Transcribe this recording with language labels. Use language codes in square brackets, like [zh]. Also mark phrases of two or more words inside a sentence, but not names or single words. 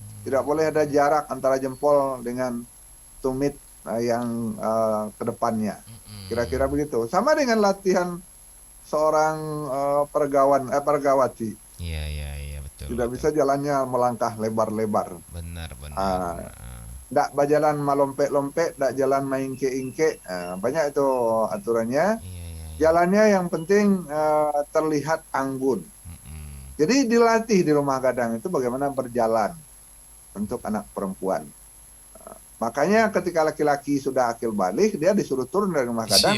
[id] Tidak boleh ada jarak antara jempol dengan tumit yang ke depannya. Kira-kira begitu. Sama dengan latihan seorang pergawati. Iya, iya, iya, betul, Tidak betul. bisa jalannya melangkah lebar-lebar. Benar, benar. Ah, [min] ndak berjalan malompek-lompek, ndak jalan maingke-ingke. [id] Banyak itu aturannya. Iya, iya, iya. Jalannya yang penting terlihat anggun. Mm-mm. Jadi dilatih di rumah gadang itu bagaimana berjalan untuk anak perempuan. Makanya ketika laki-laki sudah akil balik, dia disuruh turun dari rumah gadang